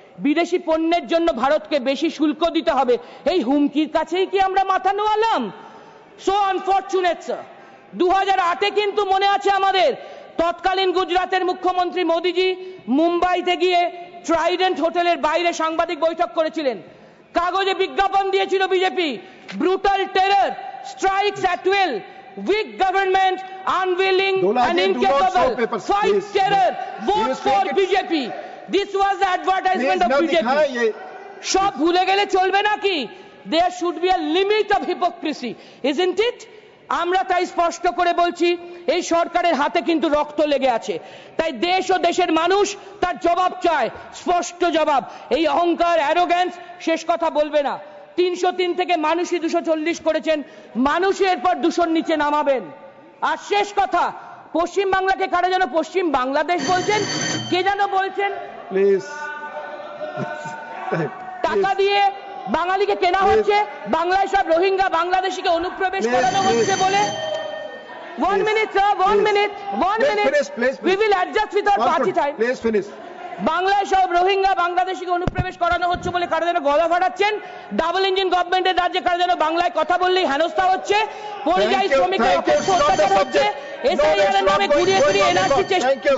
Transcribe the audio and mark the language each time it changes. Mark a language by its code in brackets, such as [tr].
[bn] বিদেশি পণ্যের জন্য ভারতকে বেশি শুল্ক দিতে হবে, এই হুমকির কাছেই কি আমরা মাথা নোয়ালাম? [en] So unfortunate sir. [bn] 2008-এ কিন্তু মনে আছে আমাদের, তৎকালীন গুজরাটের মুখ্যমন্ত্রী মোদিজি মুম্বাইতে গিয়ে ট্রাইডেন্ট হোটেলের বাইরে সাংবাদিক বৈঠক করেছিলেন। কাগজে বিজ্ঞাপন দিয়েছিল BJP, [en] Brutal terror, strikes at will, weak government, unwilling and incapable, fight terror, vote for BJP. This was the advertisement of BJP. [bn] সব ভুলে গেলে চলবে নাকি? [en] There should be a limit of hypocrisy, isn't it? [bn] আমরা তাই স্পষ্ট করে বলছি, এই সরকারের হাতে কিন্তু রক্ত লেগে আছে, তাই দেশ ও দেশের মানুষ তার জবাব চায়, স্পষ্ট জবাব। এই অহংকার, অ্যারোগ্যান্স শেষ কথা বলবে না। 303 থেকে মানুষই 240 করেছেন, মানুষই এরপর 200 নিচে নামাবেন। আর শেষ কথা, পশ্চিম বাংলাকে কারা যেন পশ্চিম বাংলাদেশ বলছেন, কে যেন বলছেন, [en] please, [bn] টাকা দিয়ে বাঙালিকে কেনা হচ্ছে, বাংলায় সব রোহিঙ্গা বাংলাদেশিকে অনুপ্রবেশ করানো হচ্ছে বলে। [en] 1 minute sir, 1 minute, 1 minute, we will adjust with our party time. Please finish. [bn] বাংলায় সব রোহিঙ্গা বাংলাদেশিকে অনুপ্রবেশ করানো হচ্ছে বলে কারা যেন গলা ফাটাচ্ছেন। ডাবল ইঞ্জিন গভর্নমেন্টের রাজ্যে কারা যেন বাংলায় কথা বললেই হেনস্থা হচ্ছে, পরিযায়ী শ্রমিকের অপেক্ষা অত্যাচার হচ্ছে, এসআইআর এর নামে ঘুরিয়ে ঘুরিয়ে এনআরসি চেষ্টা।